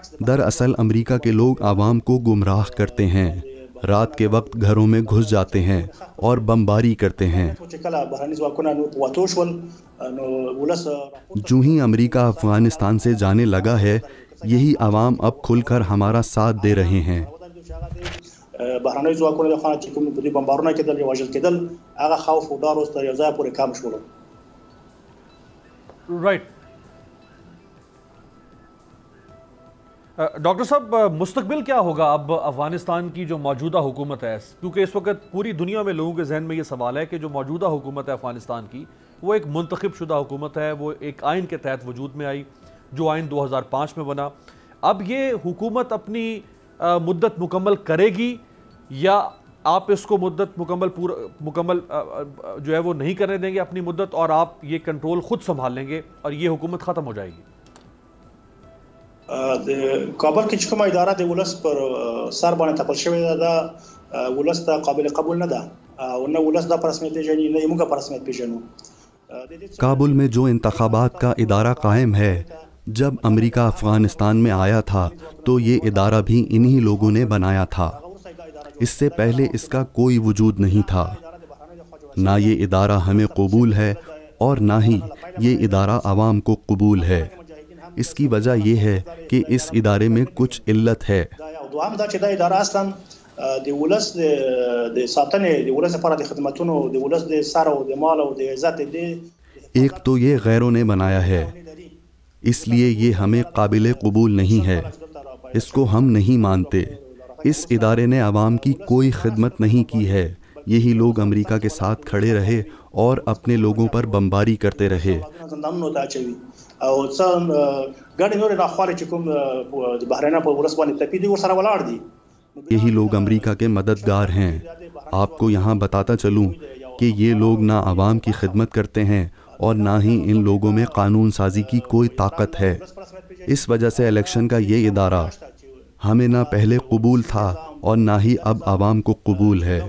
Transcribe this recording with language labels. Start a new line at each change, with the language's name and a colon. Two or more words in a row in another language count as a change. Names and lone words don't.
Urdu: دراصل امریکہ کے لوگ عوام کو گمراہ کرتے ہیں۔ رات کے وقت گھروں میں گھس جاتے ہیں اور بمباری کرتے ہیں۔ جو ہی امریکہ افغانستان سے جانے لگا ہے، یہی عوام اب کھل کر ہمارا ساتھ دے رہے ہیں۔
Pashto: بهرنۍ ځواکونه د خان چې کوم په دې بمبارونه کېدل یا وژل کېدل، هغه خوف او ډار اوس تر یو ځای پورې کم شول۔
Urdu: رائٹ ڈاکٹر صاحب، مستقبل کیا ہوگا اب افغانستان کی جو موجودہ حکومت ہے؟ کیونکہ اس وقت پوری دنیا میں لوگوں کے ذہن میں یہ سوال ہے کہ جو موجودہ حکومت ہے افغانستان کی، وہ ایک منتخب شدہ حکومت ہے، وہ ایک آئین کے تحت وجود میں آئی، جو آئین 2005 میں بنا۔ اب یہ حکومت اپنی مدت مکمل کرے گی یا آپ اس کو مدت مکمل جو ہے وہ نہیں کرنے دیں گے اپنی مدت، اور آپ یہ کنٹرول خود سنبھال لیں گے اور یہ حکومت ختم ہو جائے گی؟
Pashto: کابل کې چې کومه اداره د ولس پر سر باندې تپل شوې ده، ولس ته قابل قبول نه ده او نه ولس دا په رسمیت پیژني نه موږ په رسمیت پیژنو۔
Urdu: کابل میں جو انتخابات کا ادارہ قائم ہے، جب امریکہ افغانستان میں آیا تھا تو یہ ادارہ بھی انہی لوگوں نے بنایا تھا۔ اس سے پہلے اس کا کوئی وجود نہیں تھا۔ نہ یہ ادارہ ہمیں قبول ہے اور نہ ہی یہ ادارہ عوام کو قبول ہے۔ اس کی وجہ یہ ہے کہ اس ادارے میں کچھ علت ہے۔
Pashto: دوام دا چې دا اداره اصلا د ولس د ساتنې د ولس لپاره د خدماتونو د ولس د سر او د مال او د عزت
Urdu: ایک تو یہ غیروں نے بنایا ہے، اس لیے یہ ہمیں قابل قبول نہیں ہے، اس کو ہم نہیں مانتے۔ اس ادارے نے عوام کی کوئی خدمت نہیں کی ہے، یہی لوگ امریکہ کے ساتھ کھڑے رہے اور اپنے لوگوں پر بمباری کرتے رہے۔
Pashto: او څنګه ګاډي نور نه خاله چې کوم د بحرین په ورس باندې تپیدي ور سره ولاړ دي۔
Urdu: یہی لوگ امریکہ کے مددگار ہیں۔ آپ کو یہاں بتاتا چلوں کہ یہ لوگ نہ عوام کی خدمت کرتے ہیں اور نہ ہی ان لوگوں میں قانون سازی کی کوئی طاقت ہے۔ اس وجہ سے الیکشن کا یہ ادارہ ہمیں نہ پہلے قبول تھا اور نہ ہی اب عوام کو قبول ہے۔